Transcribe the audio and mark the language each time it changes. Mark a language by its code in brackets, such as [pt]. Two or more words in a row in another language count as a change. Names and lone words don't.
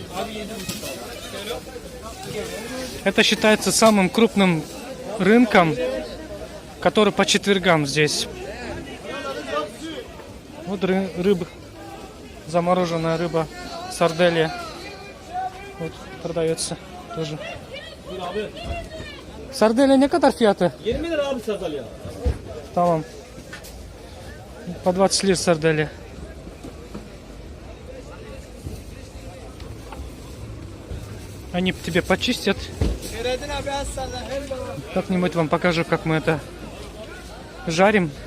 [ru] Это считается самым крупным рынком, который по четвергам здесь. Вот рыба. Замороженная рыба. Сарделия. Вот продается тоже. [tr] Sardalya ne kadar fiyatı? 20 lira abi sardalya. Tamam. [ru] По 20 лир сарделья. Они тебе почистят. Как-нибудь вам покажу, как мы это жарим.